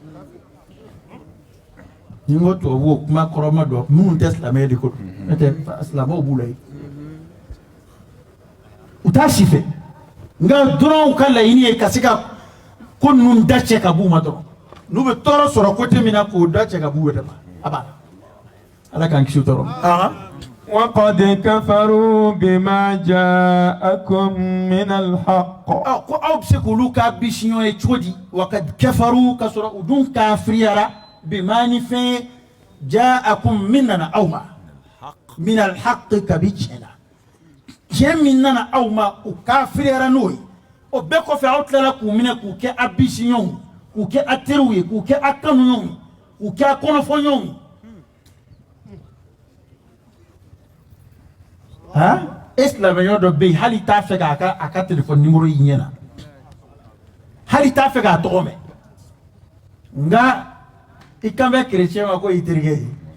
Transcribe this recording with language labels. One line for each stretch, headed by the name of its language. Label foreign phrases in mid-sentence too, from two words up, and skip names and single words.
Bambara: ni n ko tubabu o kuma kɔrɔma dɔ minnu tɛ silamɛya de ko don n'o tɛ silamɛw b'u la yen u t'a si fɛ nka dɔrɔn ka laɲini ye ka se ka ko ninnu da cɛ ka b'u ma dɔrɔn n'u bɛ tɔɔrɔ sɔrɔ côté min na k'o da cɛ ka b'u yɛrɛ ma abada ala k'an kisi tɔɔrɔ
Arabic: وقد كفروا بما جاءكم من الحق
Bambara: ko aw bɛ se k'olu ka bisiɲɔ ye cogo di
Arabic: وقد كفروا
Bambara: ka sɔrɔ u dun kafiriyara bima ni fɛn جاءكم min nana aw ma
Arabic: من الحق
Bambara: ka bi tiɲɛ na tiɲɛ min nana aw ma u kafiriyara n'o ye o bɛɛ kɔfɛ aw tilala k'u minɛ k'u kɛ a bisiɲɔw k'u kɛ a teriw ye k'u kɛ a kanuɲɔgɔnw k'u kɛ a kɔnɔfɔɲɔgɔnw e silamɛɲɔ dɔ bɛ yen hali t'a fɛ k'a ka telefɔni nimoro y'i ɲɛ na hali t'a fɛ k'a tɔgɔ mɛn nka i kan bɛ kerecɛn ma ko i terikɛ ye